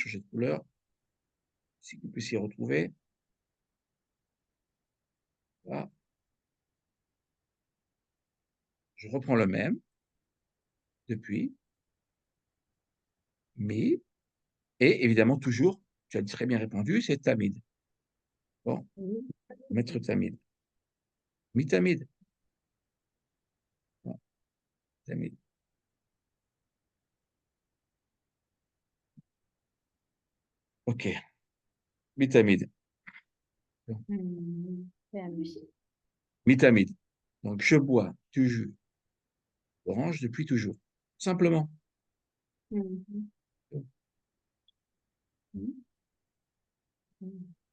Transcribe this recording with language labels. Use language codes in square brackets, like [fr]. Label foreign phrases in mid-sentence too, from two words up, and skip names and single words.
[fr] changer de couleur, si vous puissiez retrouver. Voilà. je reprends le même, depuis, mi, et évidemment, toujours, tu as très bien répondu, c'est tamid. Bon, Oui. mettre tamid. [he] מתמיד. [fr] Bon, tamid. OK, [he] מתמיד. [fr] Bon, Permis. [he] מתמיד. [fr] Donc, je bois du jus orange depuis toujours. Simplement. Mhm. Il Mhm.